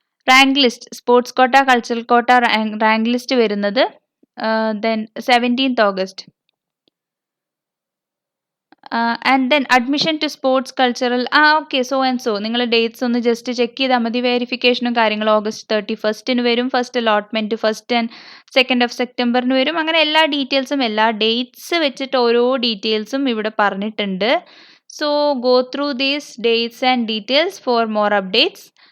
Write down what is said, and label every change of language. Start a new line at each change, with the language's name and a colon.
Malayalam: Rank list, sports quota, cultural കോട്ട rank list വരുന്നത് then 17th August.
English: And then admission to sports cultural okay so and so.
Malayalam: നിങ്ങൾ dates ഒന്ന് just check ചെയ്താൽ മതി. വെരിഫിക്കേഷനും കാര്യങ്ങളും August 31st വരും. First allotment 1st and 2nd of September വരും. അങ്ങനെ എല്ലാ ഡീറ്റെയിൽസും എല്ലാ ഡേറ്റ്സ് വെച്ചിട്ട് ഓരോ ഡീറ്റെയിൽസും ഇവിടെ പറഞ്ഞിട്ടുണ്ട്.
English: So go through these dates and details for more updates.